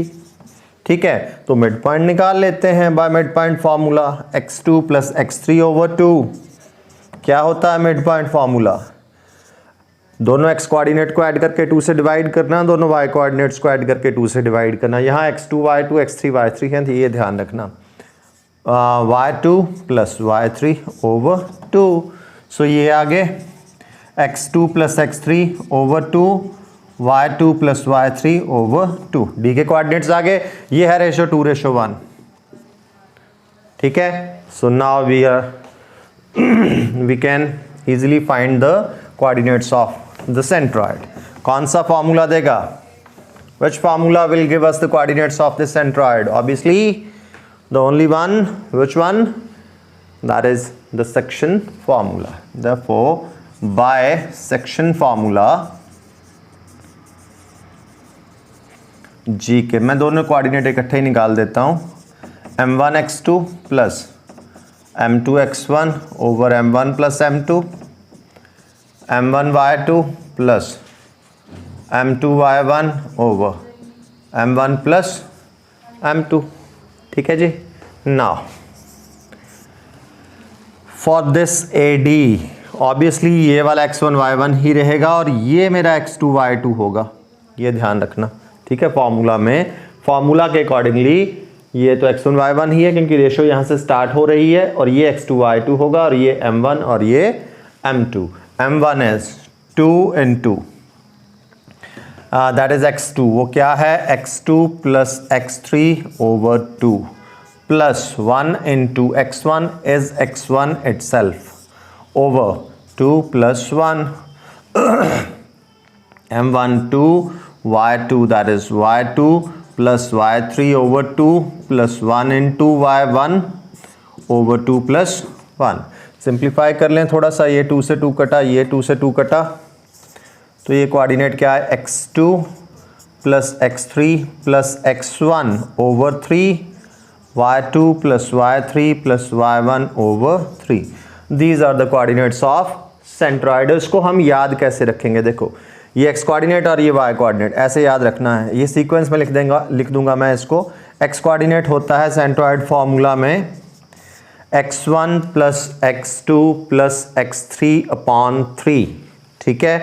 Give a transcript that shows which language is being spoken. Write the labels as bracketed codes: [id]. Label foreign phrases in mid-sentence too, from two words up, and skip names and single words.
[hi] ठीक है, तो [en] mid point [hi] निकाल लेते हैं [en] by mid point formula. [hi] x2 + x3/2 क्या होता है [en] mid point formula? [hi] दोनों x कोऑर्डिनेट को ऐड करके 2 से डिवाइड करना, दोनों y कोऑर्डिनेट्स को ऐड करके 2 से डिवाइड करना. यहाँ x2 y2 x3 y3 है, तो ये ध्यान रखना. y2 + y3/2. सो ये आगे x2 + x3/2, y2 + y3/2. डी के कोऑर्डिनेट्स आगे, ये है रेशो 2:1. ठीक है, सो [en] now we can easily find the coordinates of the centroid. [hi] कौन सा फॉर्मूला देगा? [en] Which formula will give us the coordinates of the centroid? Obviously the only one. Which one? That is the section formula. therefore by section formula [hi] जी के मैं दोनों कोऑर्डिनेट इकट्ठे ही निकाल देता हूँ. m1x2 + m2x1 / m1 + m2, m1y2 + m2y1 / m1 + m2. ठीक है जी. [en] now for this AD obviously [hi] ये वाला x1 y1 ही रहेगा और ये मेरा x2 y2 होगा. ये ध्यान रखना. ठीक है, फॉर्मूला में, फॉर्मूला के अकॉर्डिंगली ये तो x1 y1 ही है क्योंकि रेशो यहाँ से स्टार्ट हो रही है, और ये x2 y2 होगा, और ये m1 और ये m2. [en] m1 is 2 × that is x2. [hi] वो क्या है? [en] x2 + x3/2 + 1 × x1 इज x1 itself over 2 + 1 m1 2 y2 that is y2 + y3/2 + 1 × y1/2 + 1. [hi] सिंप्लीफाई कर लें थोड़ा सा. ये 2 से 2 कटा, ये 2 से 2 कटा, तो ये कोऑर्डिनेट क्या है? [en] x2 + x3 + x1/3 y2 plus y3 plus y1 over 3. These are the coordinates of centroid. [hi] इसको हम याद कैसे रखेंगे? देखो ये x कोऑर्डिनेट और ये y कोऑर्डिनेट ऐसे याद रखना है। ये सीक्वेंस में लिख दूंगा मैं इसको। x कोऑर्डिनेट होता है सेंट्रॉइड फॉर्मूला में x1 प्लस x2 प्लस x3 अपॉन 3, ठीक है।